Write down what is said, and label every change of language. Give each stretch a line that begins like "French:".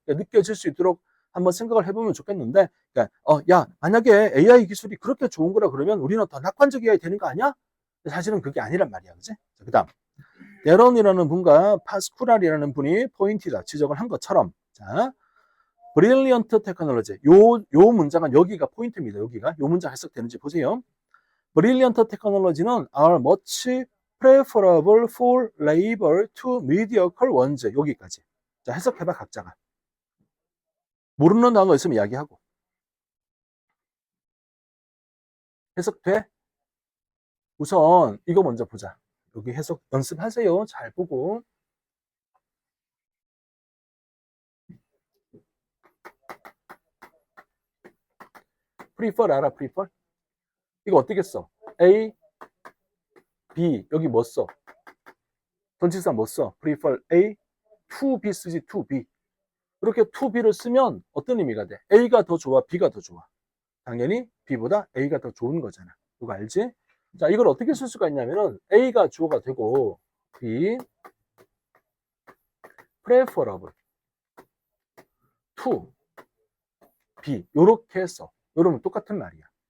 Korean: 느껴질 수 있도록 한번 생각을 해보면 좋겠는데, 그러니까, 야, 만약에 AI 기술이 그렇게 좋은 거라 그러면 우리는 더 낙관적이어야 되는 거 아니야? 사실은 그게 아니란 말이야. 그치? 그 다음. 데런이라는 분과 파스쿠랄이라는 분이 포인트다 지적을 한 것처럼, 자, 브릴리언트 테크놀로지. 요 문장은 여기가 포인트입니다. 여기가. 요 문장 해석되는지 보세요.
English: Brilliant technology는 are much preferable for labor to mediocre ones.
Korean: 여기까지. 자, 해석해봐, 각자가. 모르는 단어 있으면 이야기하고. 해석돼? 우선 이거 먼저 보자. 여기 해석 연습하세요. 잘 보고. prefer 알아? prefer? 이거 어떻게 써? A, B 여기 뭐 써? 전치사 뭐 써?
English: prefer A, to B 쓰지 to B.
Korean: 이렇게 to B를 쓰면 어떤 의미가 돼? A가 더 좋아? B가 더 좋아? 당연히 B보다 A가 더 좋은 거잖아. 이거 알지? 자, 이걸 어떻게 쓸 수가 있냐면은 A가 주어가 되고
English: B preferable to B
Korean: 요렇게 써. 요러면 똑같은 말이야.